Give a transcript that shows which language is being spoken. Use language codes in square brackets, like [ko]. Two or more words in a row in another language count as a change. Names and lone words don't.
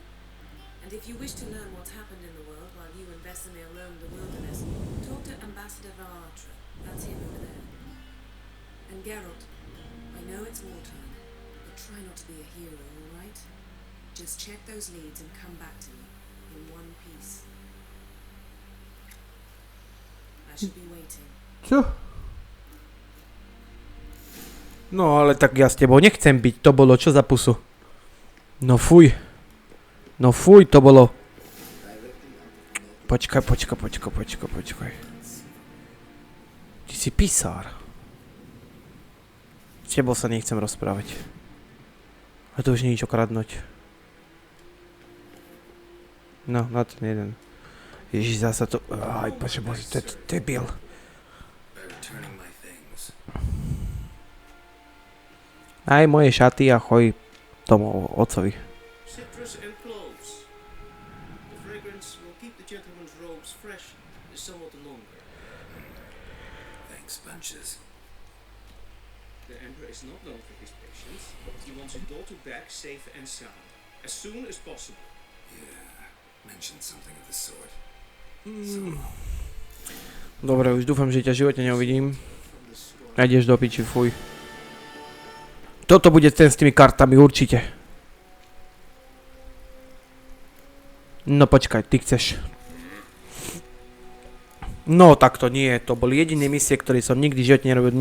[en] And if you wish to learn what's happened in the world while you and Vesemir roam the wilderness, talk to Ambassador Varatra. That's him over there. And Geralt, I know it's wartime, but try not to be a hero, alright? Just check those leads and come back to me in one piece. I should be waiting. [sk] Čo? No ale tak ja s tebou nechcem byť, to bolo čo za pusu? No fuj. No fuj, to bolo. Počkaj. Ty si pisár. S tebou sa nechcem rozprávať. A to už nie je čo kradnúť. No, na ten jeden. Ježiš, zasa to... Aj, bože, to je debil. Aj moje šaty a choj tomu otcovi. [en] Citrus and cloves. The fragrance will keep the gentleman's robes fresh somewhat longer. Thanks, bunches. The Emperor is not known for his patience. He wants his daughter back safe and sound, as soon as possible. Yeah, mentioned something of the sort. [sk] Dobre, už dúfam, že ťa v živote neuvidím. Ideš do piči, fuj. Toto bude ten s tými kartami, určite. No počkaj, ty chceš. No takto nie, to bol jediný misie, ktorý som nikdy v živote nerobil.